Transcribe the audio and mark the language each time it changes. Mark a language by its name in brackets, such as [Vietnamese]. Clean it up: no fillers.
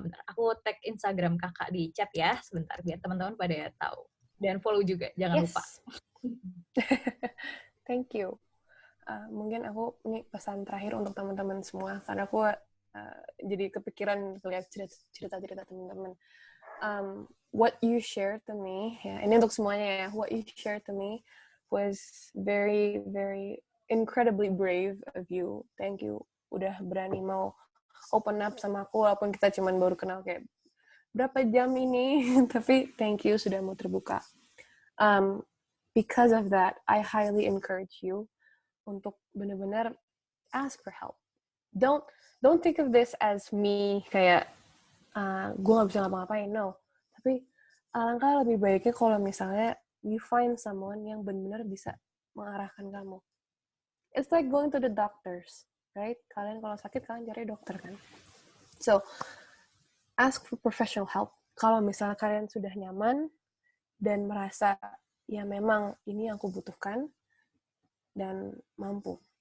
[Indonesian] Bentar, aku tag Instagram Kakak di chat ya, sebentar biar teman-teman pada tahu. Dan follow juga, jangan lupa. [English] Thank you. [Indonesian] Mungkin aku ini pesan terakhir untuk teman-teman semua, karena aku jadi kepikiran lihat cerita-cerita teman-teman. [English] what you shared to me, ya, [Indonesian] ini untuk semuanya ya, [English] what you shared to me was very, very incredibly brave of you. Thank you. [Indonesian] Udah berani mau [English] open up [Indonesian] sama aku, walaupun kita cuman baru kenal kayak berapa jam ini, tapi thank you sudah mau terbuka. [English] Because of that, I highly encourage you [Indonesian] untuk benar-benar [English] ask for help. Don't think of this as me [Indonesian] kayak gue nggak bisa ngapa-ngapain, [English] no. [Indonesian] Tapi alangkah lebih baiknya kalau misalnya [English] you find someone [Indonesian] yang benar-benar bisa mengarahkan kamu. [English] It's like going to the doctors, right? [Indonesian] Kalian kalau sakit kalian cari dokter kan. [English] So ask for professional help. [Indonesian] Kalau misalnya kalian sudah nyaman dan merasa ya memang ini yang aku butuhkan dan mampu.